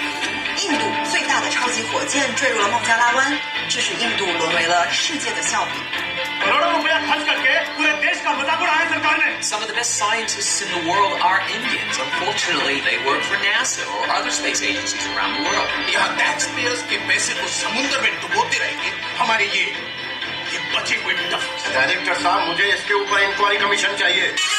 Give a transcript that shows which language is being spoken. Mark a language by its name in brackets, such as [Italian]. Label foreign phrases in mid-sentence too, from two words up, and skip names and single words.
[Chinese] 印度最大的超级火箭坠入了孟加拉湾，致使印度沦为了世界的笑柄。 [Hindi] करोड़ों रुपया खर्च करके पूरे देश का मजाक उड़ाया सरकार ने। [English] Some of the best scientists in the world are Indians. Unfortunately, they work for NASA or other space agencies around the world. [Hindi] यहाँ [English] tax payers [Hindi] के पैसे को समुद्र में डुबोते रहेंगे हमारे ये बचे हुए डफर्स। डायरेक्टर साहब, मुझे इसके ऊपर [English] inquiry commission [Hindi] चाहिए।